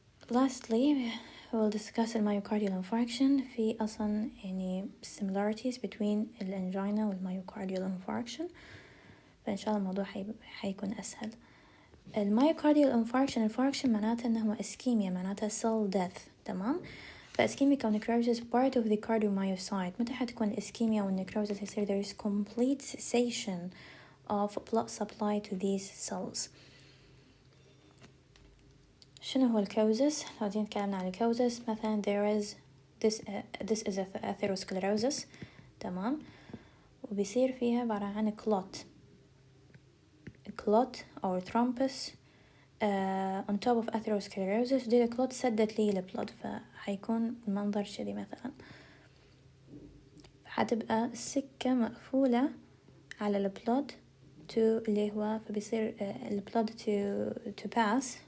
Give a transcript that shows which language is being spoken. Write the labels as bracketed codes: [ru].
[en] Lastly, we will discuss the myocardial infarction. [ar] في أصلا يعني [en] similarities between الangina والmyocardial infarction. [ar] فإن شاء الله الموضوع حيكون أسهل. المyocardial infarction معناته أنه هو ischemia معناته [en] cell death. تمام. فischemic أو necrosis part of the cardiomyocyte. [ar] متى حتكون [en] ischemia أو necrosis يصير there is complete cessation of blood supply to these cells. [ar] شنو هو الكوزس؟ لو جينا تكلمنا عن الكوزس مثلا [en] there is this is atherosclerosis. [ar] تمام. وبيصير فيها عبارة عن [en] clot or thrombus on top of atherosclerosis. [ar] دي الكلوت سدت لي البلد فحيكون المنظر شذي مثلا. حتبقى السكة مقفولة على البلد اللي هو فبيصير البلد [en] to pass.